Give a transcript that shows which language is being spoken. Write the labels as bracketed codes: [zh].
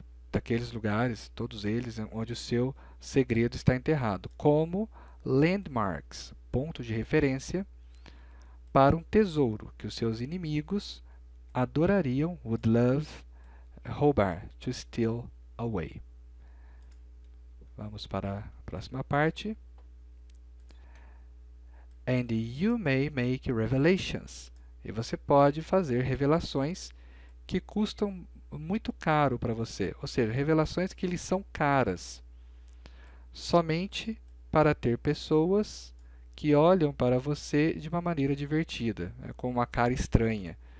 [pt] Daqueles lugares, todos eles, onde o seu segredo está enterrado, como landmarks, pontos de referência para um tesouro que os seus inimigos adorariam, [en] would love, [pt] roubar, [en] to steal away. [pt] Vamos para a próxima parte. [en] And you may make revelations. [pt] E você pode fazer revelações que custam muito caro para você, ou seja, revelações que lhe são caras, somente para ter pessoas que olham para você de uma maneira divertida, com uma cara estranha.